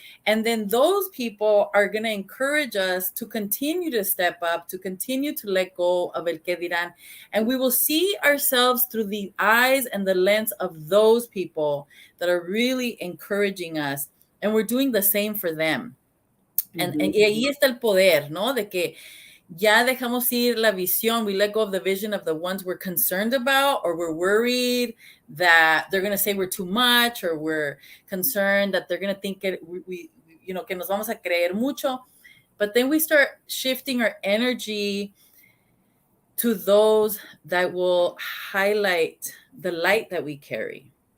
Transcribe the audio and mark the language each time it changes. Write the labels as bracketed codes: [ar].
[en] And then those people are going to encourage us to continue to step up, to continue to let go of [es] el que dirán. [en] And we will see ourselves through the eyes and the lens of those people that are really encouraging us. And we're doing the same for them. [es] Y ahí está el poder, ¿no? De que ya dejamos ir la visión. [en] We let go of the vision of the ones we're concerned about, or we're worried that they're going to say we're too much, or we're concerned that they're going to think we [es] que nos vamos a creer mucho. [en] But then we start shifting our energy to those that will highlight the light that we carry.